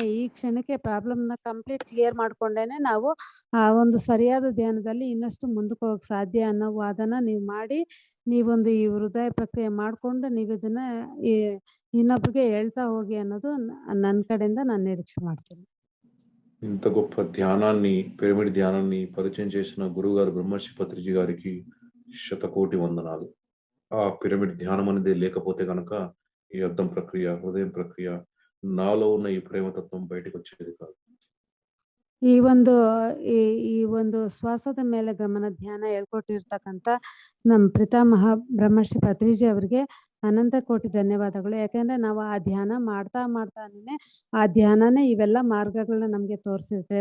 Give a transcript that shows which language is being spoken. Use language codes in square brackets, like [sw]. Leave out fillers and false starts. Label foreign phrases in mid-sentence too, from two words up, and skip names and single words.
[kn] ಈ ಕ್ಷಣಕ್ಕೆ [en] problem complete clear [kn] ಮಾಡ್ಕೊಂಡೇನೆ ನಾವು ಒಂದು ಸರಿಯಾದ ಧ್ಯಾನದಲ್ಲಿ ಇನ್ನಷ್ಟು ಮುಂದಕ್ಕೆ ಹೋಗಕ್ಕೆ ಸಾಧ್ಯ ಅನ್ನೋ ವಾದನ ನೀವು ಮಾಡಿ, ನೀವೊಂದು ಈ ಹೃದಯ ಪ್ರಕ್ರಿಯೆ ಮಾಡ್ಕೊಂಡು ನೀವಿದನ್ನ ಇನ್ನೊಬ್ರಿಗೆ ಹೇಳ್ತಾ ಹೋಗಿ ಅನ್ನೋದು ನನ್ನ ಕಡೆಯಿಂದ ನಾನು ನಿರೀಕ್ಷೆ ಮಾಡ್ತೀನಿ. [te] ఇంత గొప్ప ధ్యానాన్ని, పిరమిడ్ ధ్యానాన్ని పరిచయం చేసిన గురువుగారు బ్రహ్మర్షి పత్రిజీ గారికి శతకోటి వందనాలు. ఆ పిరమిడ్ ధ్యానం అనేది లేకపోతే గనక ఈ అద్దం ప్రక్రియ, హృదయం ప్రక్రియ, నాలో ఉన్న ఈ ప్రేమతత్వం బయటకు వచ్చేది కాదు. [kn] ಈ ಒಂದು ಈ ಒಂದು ಶ್ವಾಸದ ಮೇಲೆ ಗಮನ ಧ್ಯಾನ ಹೇಳ್ಕೊಟ್ಟಿರ್ತಕ್ಕಂಥ ನಮ್ಮ ಪಿತಾಮಹ ಬ್ರಹ್ಮರ್ಷಿ ಪತ್ರಿಜಿ ಅವರಿಗೆ ಅನಂತ ಕೋಟಿ ಧನ್ಯವಾದಗಳು. ಯಾಕೆಂದ್ರೆ ನಾವು ಆ ಧ್ಯಾನ ಮಾಡ್ತಾನೆ ಆ ಧ್ಯಾನನೇ ಇವೆಲ್ಲ ಮಾರ್ಗಗಳನ್ನ ನಮಗೆ ತೋರಿಸಿರುತ್ತೆ.